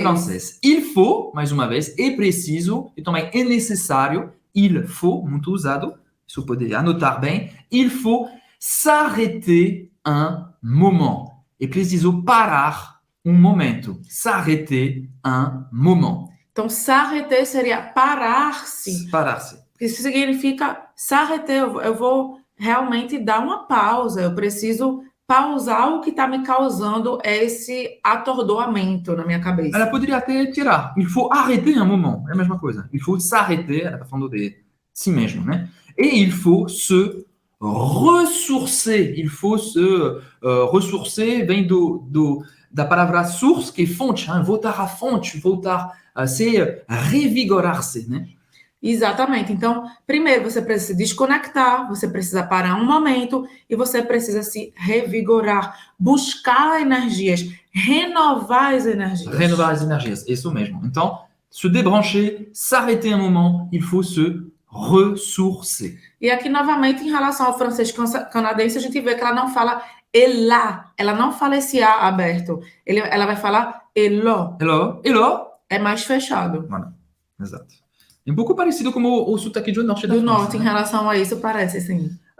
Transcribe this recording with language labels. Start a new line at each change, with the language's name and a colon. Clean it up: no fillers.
Portuguese: francês. Il faut, mais uma vez, é preciso, e também é necessário, il faut, muito usado, isso pode anotar bem,
French: il faut s'arrêter un moment.
Portuguese: É preciso parar um momento.
French: S'arrêter un moment.
Portuguese: Então, s'arrêter seria parar-se. Parar-se. Isso significa s'arrêter. Eu vou realmente dar uma pausa. Eu preciso pausar o que está me causando esse atordoamento na minha cabeça. Ela poderia até tirar.
French: Il faut arrêter un moment.
Portuguese: É a mesma coisa.
French: Il faut s'arrêter.
Portuguese: Ela está falando de si mesmo, né?
French: Et il faut se ressourcer. Il faut se ressourcer.
Portuguese: Vem da palavra source, que é fonte. Hein? Voltar à fonte. Voltar a se revigorar-se, né? Exatamente. Então, primeiro você precisa se desconectar, você precisa parar um momento e você precisa se revigorar, buscar energias, renovar as energias. Renovar as energias, isso mesmo. Então,
French: se débrancher, s'arrêter un moment, il faut se ressourcer.
Portuguese: E aqui, novamente, em relação ao francês canadense, a gente vê que ela não fala ela, ela não fala esse A aberto, ela vai falar elo. Elo. É mais fechado. Voilà. Exato. É um pouco parecido com o sotaque do norte da Do França, norte, né? em relação a isso, parece, sim.